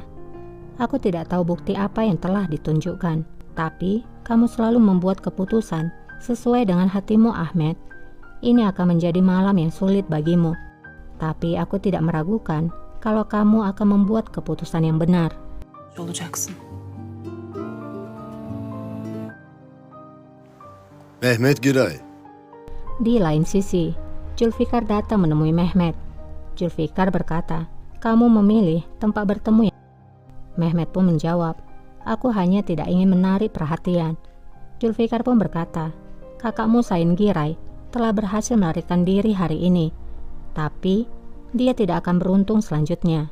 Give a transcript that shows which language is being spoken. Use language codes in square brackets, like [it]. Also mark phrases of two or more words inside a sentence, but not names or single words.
[id] Aku tidak tahu bukti apa yang telah ditunjukkan, tapi kamu selalu membuat keputusan sesuai dengan hatimu, Ahmed. Ini akan menjadi malam yang sulit bagimu, tapi aku tidak meragukan kalau kamu akan membuat keputusan yang benar. [tr] Olacaksın. [id] Mehmet Giray. Di lain sisi, Zulfikar datang menemui Mehmet. Zulfikar berkata, kamu memilih tempat bertemu ya? Mehmet pun menjawab, aku hanya tidak ingin menarik perhatian. Zulfikar pun berkata, kakakmu Sain Giray telah berhasil melarikan diri hari ini, tapi dia tidak akan beruntung selanjutnya.